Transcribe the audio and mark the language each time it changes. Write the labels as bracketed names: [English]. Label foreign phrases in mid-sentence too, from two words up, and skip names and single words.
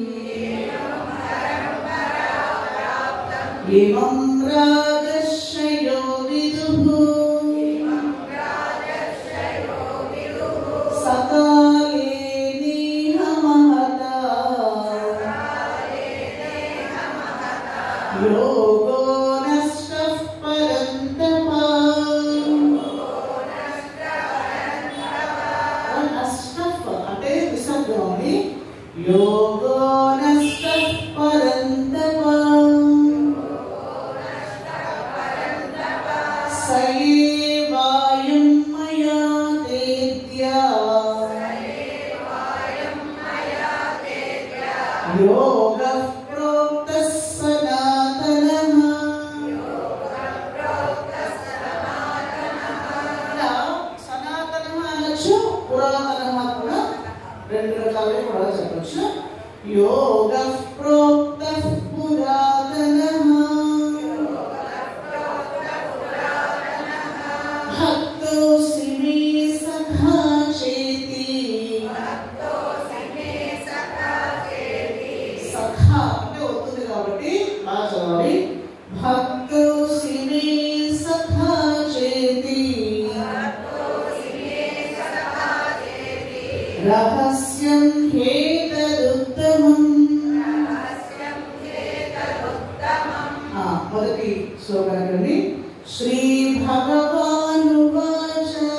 [Sanskrit] इमं राजर्षयो विदुः सकाले नेह महता योगो नष्टः परन्तप। नष्टः [Telugu] అంటే విసర్గమని [Sanskrit] योगो नष्टः परन्तप स एवायं मया तेद्य योगः प्रोक्तः सनातनः। [Telugu] సనాతనः అనొచ్చు, పురాతనः కూడా రెండు రకాలుగా కూడా చెప్పొచ్చు. [Sanskrit] योगः प्रोक्तः पुरातनः भक्तोऽसि मे सखा चेति। [Telugu] సఖా అంటే వస్తుంది కాబట్టి బాగా చదవాలి. [Sanskrit] భక్తోऽसि मे सखा चेति రహస్యం హేతదుత్తమం. [Telugu] మొదటి శ్లోకాన్ని [Sanskrit] శ్రీ భగవానువాచ